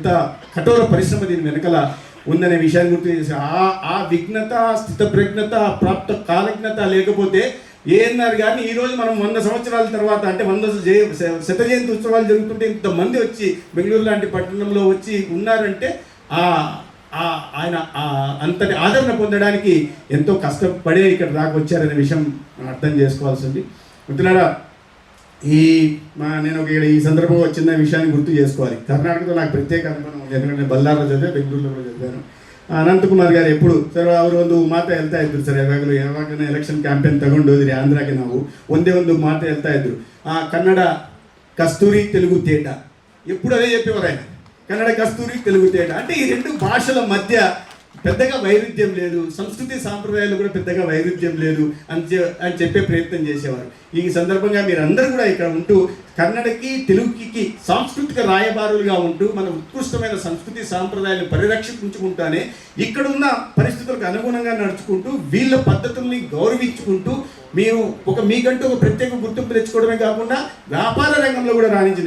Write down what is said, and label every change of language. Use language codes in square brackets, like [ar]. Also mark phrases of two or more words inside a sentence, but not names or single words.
[te] కఠోర పరిశ్రమ దీని వెనకల ఉందనే విషయాన్ని గుర్తు చేసి ఆ విఘ్నత, స్థితప్రజ్ఞత, ప్రాప్త కాలజ్ఞత లేకపోతే ఏఎన్ఆర్ గారిని ఈరోజు మనం 100 సంవత్సరాల తర్వాత, అంటే 100 శత జయంతి ఉత్సవాలు జరుగుతుంటే ఇంతమంది వచ్చి బెంగళూరు లాంటి పట్టణంలో వచ్చి ఉన్నారంటే ఆయన అంతటి ఆదరణ పొందడానికి ఎంతో కష్టపడే ఇక్కడ దాకా వచ్చారనే విషయం అర్థం చేసుకోవాల్సింది. మిత్రులారా, నేను ఈ సందర్భంగా చిన్న విషయాన్ని గుర్తు చేసుకోవాలి. కర్ణాటకలో నాకు ప్రత్యేక అనుభవం ఉంది, ఎందుకంటే బల్లార్లో చదివా, బెంగళూరులో కూడా చదివాను. [kn] ಅನಂತಕುಮಾರ್ ಗಾರು ಎప్పుడు ಸರ್ ಅವರು ಒಂದು ಮಾತು ಹೇಳ್ತಾ ಇದ್ರು ಸರ್, ಯಾವಾಗಲೂ [en] election campaign [kn] ತಗೊಂಡು ಹೋದ್ರಿ ಆಂಧ್ರಾಗೆ ನಾವು ಒಂದೇ ಒಂದು ಮಾತು ಹೇಳ್ತಾ ಇದ್ರು, ಕನ್ನಡ [te] కస్తూరి తెలుగు తేట. ఎప్పుడు అదే చెప్పేవారు ఆయన, కన్నడ కస్తూరి తెలుగు తేట. అంటే ఈ రెండు భాషల మధ్య పెద్దగా వైరుధ్యం లేదు, సంస్కృతి సాంప్రదాయాలు కూడా పెద్దగా వైరుధ్యం లేదు అని చెప్పే ప్రయత్నం చేసేవారు. ఈ సందర్భంగా మీరందరూ కూడా ఇక్కడ ఉంటూ కన్నడకి తెలుగుకి సాంస్కృతిక రాయబారులుగా ఉంటూ మన ఉత్కృష్టమైన సంస్కృతి సాంప్రదాయాలు పరిరక్షించుకుంటానే ఇక్కడున్న పరిస్థితులకు అనుగుణంగా నడుచుకుంటూ వీళ్ళ పద్ధతుల్ని గౌరవించుకుంటూ మీరు మీకంటూ ఒక ప్రత్యేక గుర్తింపు తెచ్చుకోవడమే కాకుండా వ్యాపార రంగంలో కూడా రాణించిన.